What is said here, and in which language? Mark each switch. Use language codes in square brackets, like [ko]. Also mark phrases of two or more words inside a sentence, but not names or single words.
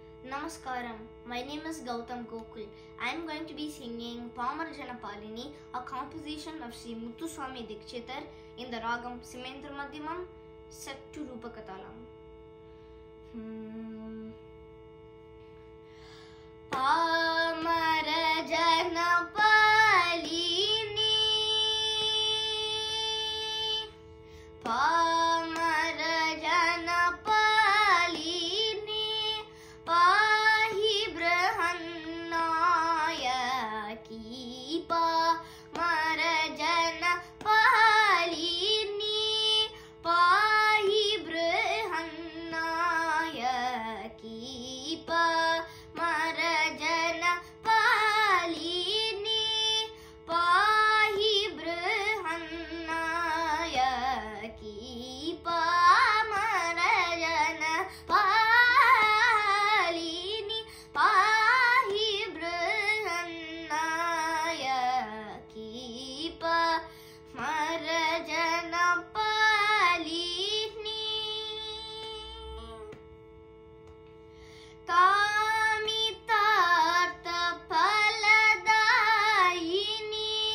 [en] Namaskaram. My name is Gautam Gokul. I am going to be singing Pamarjana Palini, a composition of Sri Muthuswami Dikshitar in the ragam Simendra Madhyamam, set to Rupakatalam. [sa] Pamarjana Palini, Pamarjana Palini, Pahi Brahannayaki, Pamarjana Palini, Pahi Brahannayaki, Pamarjana Palini, Pahi Brahannayaki, Pamarjana Palini, Pahi Brahannayaki, Pamarjana Palini. Kamitartha Phaladayini,